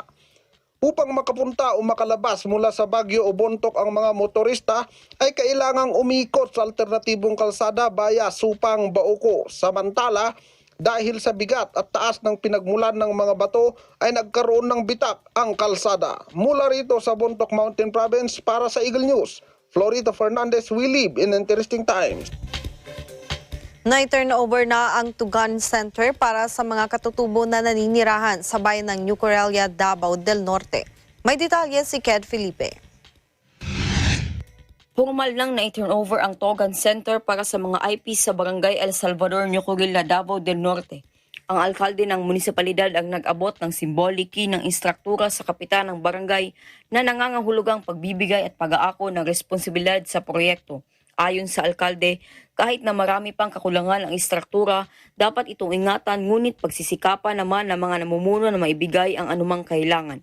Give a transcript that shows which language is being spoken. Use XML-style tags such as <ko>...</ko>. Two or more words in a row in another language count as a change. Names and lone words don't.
<tl>Upang makapunta o makalabas mula sa Baguio o Bontoc ang mga motorista ay kailangang umikot sa alternatibong kalsada via Supang, Bauco. Samantala, dahil sa bigat at taas ng pinagmulan ng mga bato ay nagkaroon ng bitak ang kalsada. Mula rito sa Bontoc Mountain Province para sa Eagle News, Florita Fernandez,</tl> <en>we live in interesting times.</en> <tl>Na-turnover na ang Tugan Center para sa mga katutubo na naninirahan sa bayan ng New Corelia, Davao del Norte. May detalye si Ked Felipe. Formal lang na i-turnover ang Tugan Center para sa mga IP sa Barangay El Salvador, New Corelia, Davao del Norte. Ang alkalde ng munisipalidad ang nag-abot ng simboliki ng instruktura sa kapitan ng barangay na nangangahulugang pagbibigay at pag-aako ng responsibilidad sa proyekto. Ayon sa alkalde, kahit na marami pang kakulangan ang instruktura, dapat itong ingatan ngunit pagsisikapan naman ng mga namumuno na maibigay ang anumang kailangan.</tl>